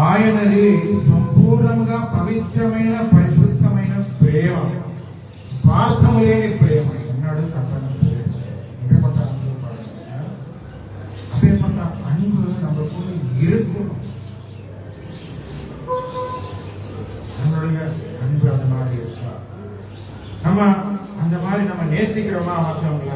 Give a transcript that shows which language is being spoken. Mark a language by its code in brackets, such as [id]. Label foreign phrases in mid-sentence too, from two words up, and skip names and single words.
[te] ఆయనది సంపూర్ణంగా పవిత్రమైన పరిశుద్ధమైన ప్రేమ, స్వార్థము లేని ప్రేమ అన్నాడు. [ta] తప్పని எப்பேற்பட்ட அன்பு பாருங்க. அப்பேற்பட்ட அன்பு நமக்குள்ள இருக்கணும். நம்மளுடைய அன்பு அந்த மாதிரி இருக்கா? நம்ம அந்த மாதிரி நம்ம நேசிக்கிறோமா மற்றவங்கள?